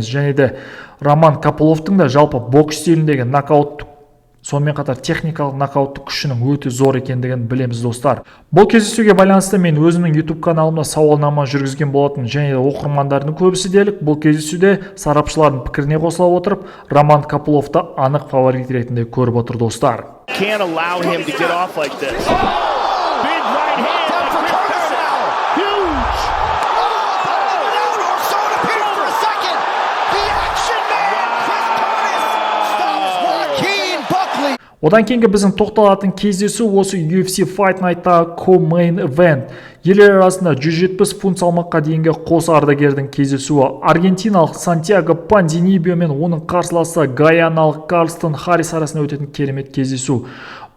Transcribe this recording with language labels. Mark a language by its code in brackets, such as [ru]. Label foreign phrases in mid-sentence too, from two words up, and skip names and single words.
[kk] Және де Роман Копыловтың да жалпы бокс стиліндегі нокаут сонымен қатар техникалық нокауттық күшінің өте зор екендігін білеміз достар. Бұл кездесуге байланысты мен өзімнің YouTube каналымда сауалнама жүргізген болатын, және де оқырмандардың көбісі дерлік бұл кездесуде сарапшылардың пікіріне қосыла отырып, Роман Копыловты анық фаворит ретінде көріп отыр достар. [en] Can't allow him to get off like this. Big right hand. Down for Curtis now. Huge. So it appears for a second. The action man, Chris Curtis, stops Joaquin Buckley. [kk] Одан кейінгі біздің тоқталатын кездесу осы UFC Fight Night-та [en] Co-main event. [kk] Ерлер арасында 170 фунт салмаққа дейінгі қос ардагердің кездесуі. Аргентиналық Сантьяго Понзинибио мен оның қарсыласы гаяналық Карлстон Харрис арасында өтетін керемет кездесу.